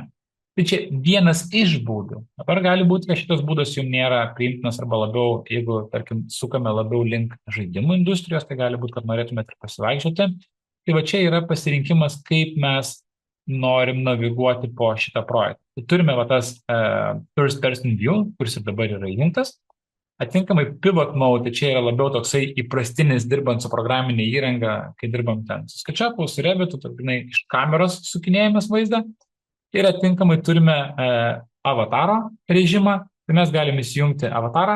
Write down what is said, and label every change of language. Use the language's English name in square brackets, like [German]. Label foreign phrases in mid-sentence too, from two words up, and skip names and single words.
[Lithuanian] Tai čia vienas iš būdų. Dabar gali būti, kad šitas būdas jums nėra priimtinas arba labiau, jeigu, tarkim, sukame labiau link žaidimų industrijos, tai gali būti, kad norėtumėte ir pasivaikščioti. Tai va čia yra pasirinkimas, kaip mes norim naviguoti po šitą projektą. Tai turime va tas [English] first person view, [Lithuanian] kuris ir dabar yra įjungtas. Atinkamai [English] pivot mode, [Lithuanian] tai čia yra labiau toksai įprastinis dirbant su programinė įranga, kai dirbam ten su SketchUp, su Revitu, tarpinai iš kameros sukinėjimas vaizdą. Ir atinkamai turime avataro režimą, tai mes galime įsijungti avatarą.